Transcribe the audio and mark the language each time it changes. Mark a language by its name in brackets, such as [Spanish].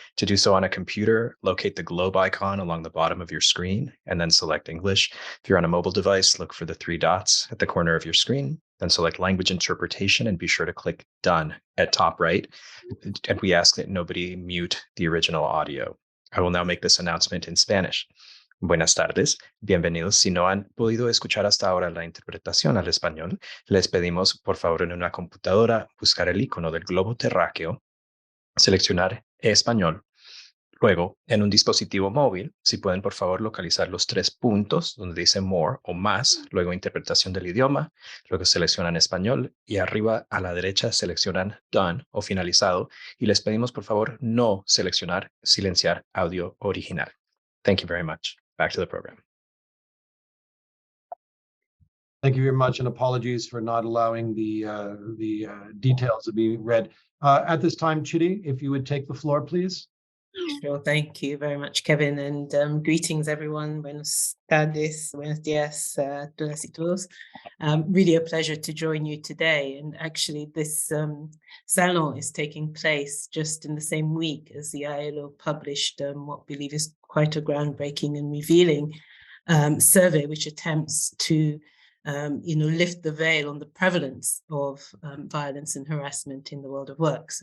[English] To do so on a computer, locate the globe icon along the bottom of your screen and then select English. If you're on a mobile device, look for the three dots at the corner of your screen, then select language interpretation and be sure to click done at top right. And we ask that nobody mute the original audio. I will now make this announcement in Spanish. [Spanish] Buenas tardes, bienvenidos. Si no han podido escuchar hasta ahora la interpretación al español, les pedimos por favor en una computadora buscar el icono del globo terráqueo, seleccionar español. Luego, en un dispositivo móvil, si pueden por favor localizar los 3 puntos donde dice more o más, luego interpretación del idioma, luego seleccionan español y arriba a la derecha seleccionan done o finalizado y les pedimos por favor no seleccionar silenciar audio original. [English] Thank you very much. Back to the program. Thank you very much, and apologies for not allowing the details to be read. At this time, Chidi, if you would take the floor, please. Sure, thank you very much, Kevin, and greetings, everyone. [Spanish] Buenos tardes, buenos días, todas y todos. [English] Really a pleasure to join you today. And actually, this salon is taking place just in the same week as the ILO published what we believe is quite a groundbreaking and revealing survey, which attempts to lift the veil on the prevalence of violence and harassment in the world of work.